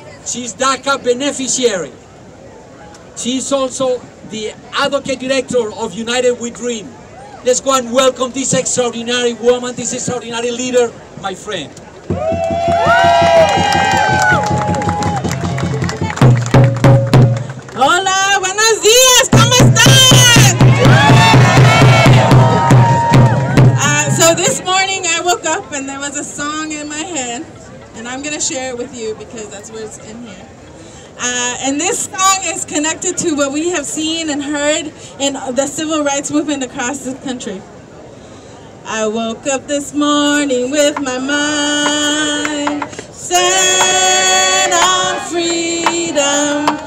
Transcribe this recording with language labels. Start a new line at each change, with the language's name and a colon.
English: She's DACA beneficiary. She's also the advocate director of United We Dream. Let's go and welcome this extraordinary woman, this extraordinary leader, my friend.
Spanish: Hola, buenos días, ¿cómo están?
English: So this morning I woke up and there was a song in my head, and I'm going to share it with you because that's where it's in here. And this song is connected to what we have seen and heard in the civil rights movement across the country. I woke up this morning with my mind set on freedom.